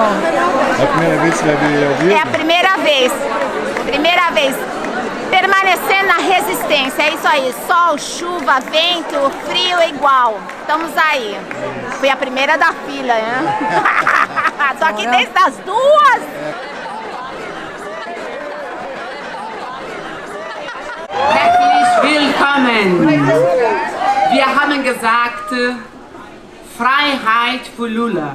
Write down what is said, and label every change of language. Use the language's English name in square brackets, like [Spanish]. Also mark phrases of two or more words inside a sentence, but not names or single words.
[Portuguese] É a primeira vez que você vai ver ao vivo? É a primeira vez. Primeira vez. Permanecendo na resistência, é isso aí. Sol, chuva, vento, frio é igual. Estamos aí. Fui a primeira da fila, né? Tô aqui desde as 2. [German] Herzlich willkommen! Wir haben gesagt, Freiheit für Lula.